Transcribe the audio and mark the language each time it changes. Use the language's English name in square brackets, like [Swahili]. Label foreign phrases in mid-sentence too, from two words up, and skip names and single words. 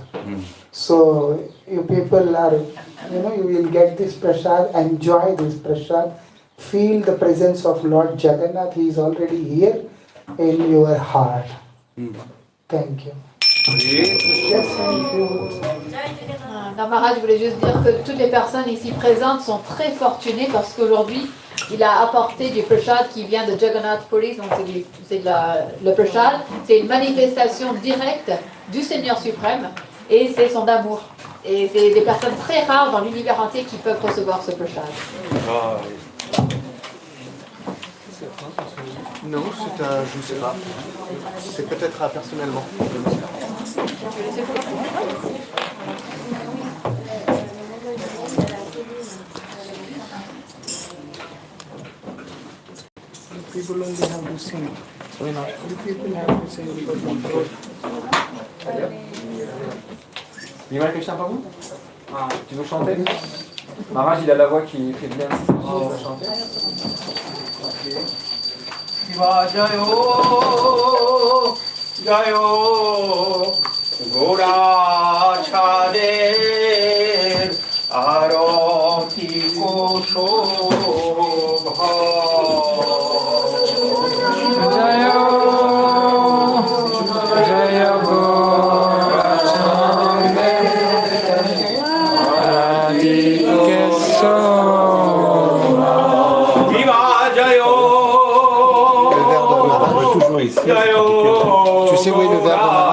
[English] So you people are, you will get this prasad, enjoy this prasad, feel the presence of Lord Jagannath. He is already here in your heart. Thank you. Yes, thank you. [French] Maharaj voulait juste dire que toutes les personnes ici présentes sont très fortunées parce qu'aujourd'hui, il a apporté du prasad qui vient de Jagannath Puri, donc le prasad, c'est une manifestation directe du Seigneur suprême et c'est son amour. Et c'est des personnes très rares dans l'univers entier qui peuvent recevoir ce prasad. Non, c'est un, je ne sais pas. C'est peut-être à personnellement. [English] People only have to sing. You people have to sing because [French] Dis-moi Krishna pour vous. Tu veux chanter? Maharaj, il a la voix qui fait bien. Tu veux chanter? [Bangla] শিব জয় জয় গোরাচাঁদের আরতিক শোভা. জয় জয় গোরাচাঁদের আরতিক শোভা. শিব জয়. [French] Tu sais où est le verre de